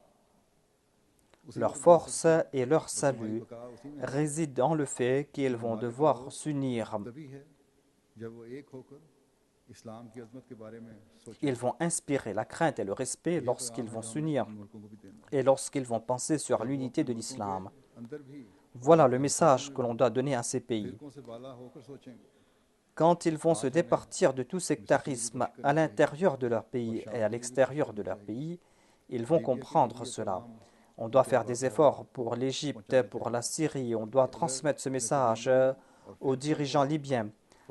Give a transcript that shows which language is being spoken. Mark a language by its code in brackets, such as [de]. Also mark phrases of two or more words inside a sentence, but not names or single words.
[fr] Leur force et leur salut résident dans le fait qu'ils vont devoir s'unir. [ur] تبھی ہے جب وہ ایک ہو کر اسلام کی عظمت کے بارے میں سوچیں [fr] Ils vont inspirer la crainte et le respect lorsqu'ils vont s'unir [ur] ملکوں کو بھی دینا [fr] et lorsqu'ils vont penser sur l'unité de l'islam. [ur] اندر بھی [fr] Voilà le message que l'on doit donner à ces pays. [ur] فرقوں سے بالا ہو کر سوچیں گے [fr] Quand ils vont se départir de tout sectarisme à l'intérieur de leur pays et à l'extérieur de leur pays, ils vont comprendre cela. On doit faire des efforts pour l'Égypte, pour la Syrie, on doit transmettre ce message aux dirigeants libyens.